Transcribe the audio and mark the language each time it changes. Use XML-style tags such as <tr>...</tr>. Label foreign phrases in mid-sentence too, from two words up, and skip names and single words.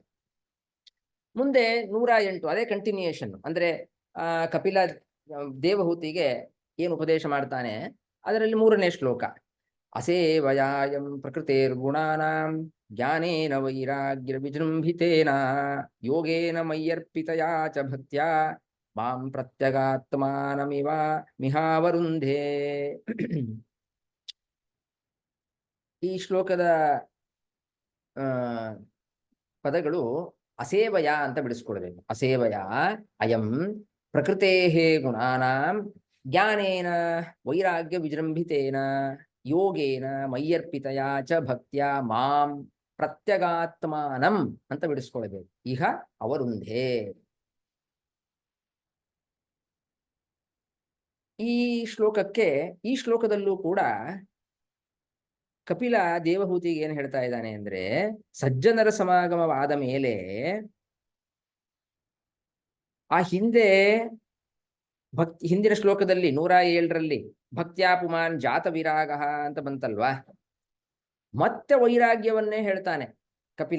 <kn>ಮುಂದೆ 108 ಅದೇ ಕಂಟಿನ್ಯೂಯೇಷನ್. ಅಂದ್ರೆ ಕಪಿಲ ದೇವಹೂತಿಗೆ ಏನು ಉಪದೇಶ ಮಾಡ್ತಾನೆ ಅದರಲ್ಲಿ 3ನೇ ಶ್ಲೋಕ.</kn> <sa>ಅಸೇವಯಾಯಂ ಪ್ರಕೃತಿರ್ಗುಣಾನಾಂ ಜ್ಞಾನೇನ ವೈರಾಗ್ಯ ವಿಜೃಂಭಿತೇನ ಯೋಗೇನ ಮಯ್ಯರ್ಪಿತಯಾ ಚ ಭಕ್ತ್ಯಾ ಮಾಂ ಪ್ರತ್ಯಗಾತ್ಮಾನಮಿವ ಮಿಹಾವರುಂಧೇ.</sa> <kn>ಈ ಶ್ಲೋಕದ ಪದಗಳು ಅಸೇವಯ ಅಂತ ಬಿಡಿಸ್ಕೊಳ್ಬೇಕು.</kn> <sa>ಅಸೇವಯ ಅಯಂ ಪ್ರಕೃತೇ ಗುಣಾನಾಂ ಜ್ಞಾನೇನ ವೈರಾಗ್ಯ ವಿಜೃಂಭಿತೇನ ಯೋಗೇನ ಮಯ್ಯರ್ಪಿತಯ ಚ ಭಕ್ತ್ಯ ಮಾಂ ಪ್ರತ್ಯಗಾತ್ಮಾನಂ</sa> <kn>ಅಂತ ಬಿಡಿಸ್ಕೊಳ್ಬೇಕು.</kn> <sa>ಇಹ ಅವರುಂಧೇ.</sa> <kn>ಈ ಶ್ಲೋಕದಲ್ಲೂ ಕೂಡ ಕಪಿಲ ದೇವಹೂತಿಗೆ ಏನ್ ಹೇಳ್ತಾ ಇದ್ದಾನೆ ಅಂದ್ರೆ, ಸಜ್ಜನರ ಸಮಾಗಮವಾದ ಮೇಲೆ ಆ ಹಿಂದಿನ ಶ್ಲೋಕದಲ್ಲಿ 107ರಲ್ಲಿ</kn> <sa>ಭಕ್ತ್ಯಾ ಪುಮಾನ್ ಜಾತ ವಿರಾಗ</sa> <kn>ಅಂತ ಬಂತಲ್ವಾ, ಮತ್ತೆ ವೈರಾಗ್ಯವನ್ನೇ ಹೇಳ್ತಾನೆ ಕಪಿಲ.</kn>